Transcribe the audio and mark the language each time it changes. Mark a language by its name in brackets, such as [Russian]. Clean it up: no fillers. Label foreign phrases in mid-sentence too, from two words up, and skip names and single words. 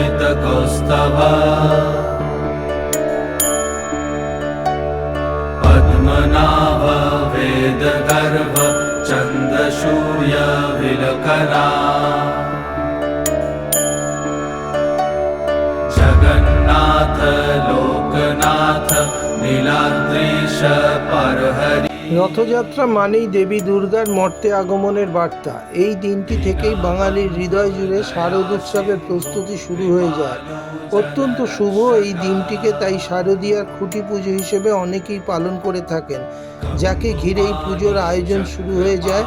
[Sanskrit] कौस्तभ पद्मनाभ वेदगर्भ चन्द्रसूर्य विलकरा जगन्नाथ लोकनाथ नीलाद्रीश परहरि। [Bangla] রথযাত্রা মানেই দেবী দুর্গার মর্তে আগমনের বার্তা। এই দিনটি থেকেই বাঙালির হৃদয় জুড়ে শারদ উৎসবের প্রস্তুতি শুরু হয়ে যায়। অত্যন্ত শুভ এই দিনটিকে তাই শারদীয়ার খুঁটি পুজো হিসেবে অনেকেই পালন করে থাকেন, যাকে ঘিরেই পুজোর আয়োজন শুরু হয়ে যায়।